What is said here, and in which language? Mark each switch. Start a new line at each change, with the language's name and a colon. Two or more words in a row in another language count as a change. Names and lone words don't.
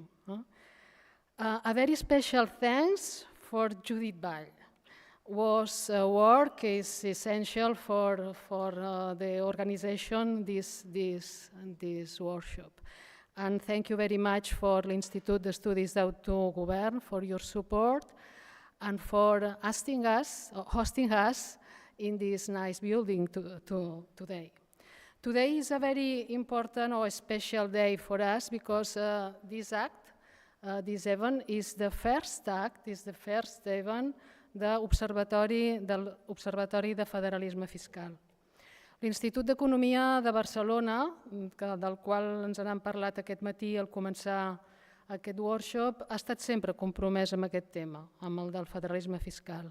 English: Huh? A very special thanks for Judit Vall. Was work is essential for the organization this workshop. And thank you very much for the Institut d'Estudis d'Autogovern for your support and for hosting us in this nice building today. Today is a very important or special day for us because this act This event is the first act, is the first event del Observatori de Federalisme Fiscal.
Catalan: L'Institut d'Economia de Barcelona, del qual ens n'han parlat aquest matí al començar aquest workshop, ha estat sempre compromès amb aquest tema, amb el del federalisme fiscal.